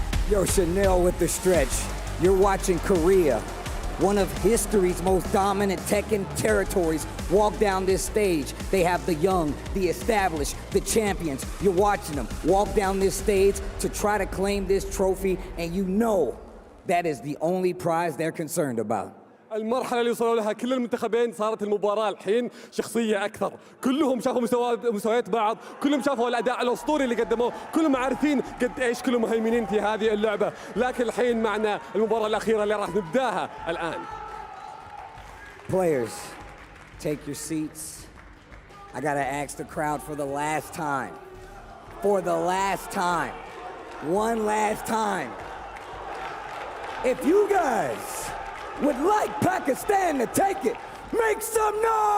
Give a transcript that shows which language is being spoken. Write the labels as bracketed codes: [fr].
[en] Yo, Chanel with the stretch. You're watching Korea, one of history's most dominant Tekken territories, walk down this stage. They have the young, the established, the champions. You're watching them walk down this stage to try to claim this trophy, and you know that is the only prize they're concerned about. [ar] المرحلة اللي وصلوا لها كل المنتخبين صارت المباراة الحين شخصية أكثر. كلهم شافوا مستويات بعض، كلهم شافوا الأداء الأسطوري اللي قدموه، كلهم عارفين قد إيش كلهم مهيمنين في هذه اللعبة. لكن الحين معنا المباراة الأخيرة اللي راح نبداها الآن. [en] Players, take your seats. I gotta ask the crowd for the last time. For the last time. One last time. If you guys would like Pakistan to take it, make some noise!